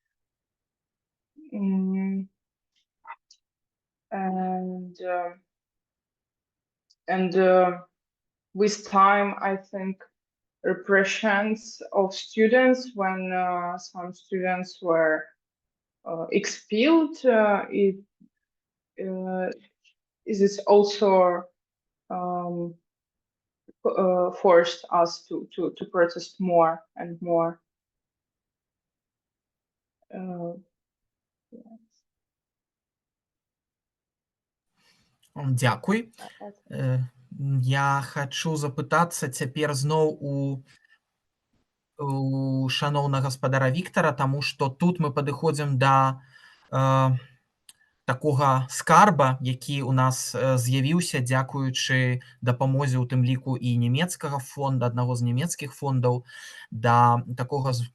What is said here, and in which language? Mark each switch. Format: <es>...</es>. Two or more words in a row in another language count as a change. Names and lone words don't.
<en>And with time, I think repressions of students, when some students were expelled, it is also forced us to protest more and more.</en> <be>Дзякуй. Я хачу запытацца цяпер зноў у шаноўнага гаспадара Віктара, таму што тут мы падыходзім да такога скарба, які у нас з'явіўся дзякуючы дапамозе, у тым ліку і нямецкага фонда, аднаго з нямецкіх фондаў, да такога</be>